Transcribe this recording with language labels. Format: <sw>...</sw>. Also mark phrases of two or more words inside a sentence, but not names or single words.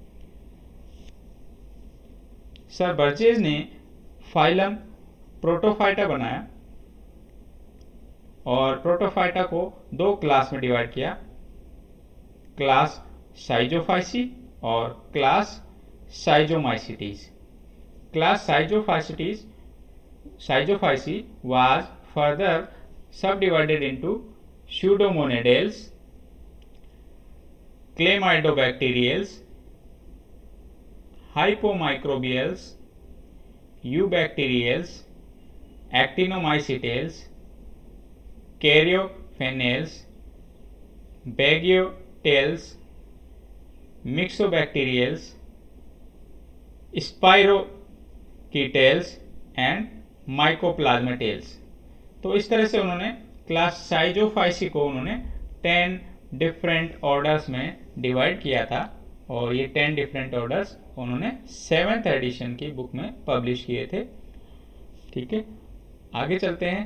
<hi>सर बर्जेस ने</hi> <en>phylum Protophyta</en> <hi>बनाया और प्रोटोफाइटा को 2 क्लास में डिवाइड किया,</hi> <en>class Schizophyceae</en> <hi>और</hi> <en>class Schizomycetes. class Schizophyceae was further sub divided into Pseudomonadales, क्लेमाइडोबैक्टीरियल्स, hypomicrobials, eubacterials, actinomycetales, caryophenales, bagiotales, mixobacterials, spiroketales and mycoplasmatales।</en> <hi>तो इस तरह से उन्होंने क्लास साइजोफाइसी को उन्होंने 10</hi> <en>different orders</en> <hi>में डिवाइड किया था और ये 10</hi> <en>different orders</en> <hi>उन्होंने 7th एडिशन की बुक में पब्लिश किए थे। ठीक है, आगे चलते हैं।</hi>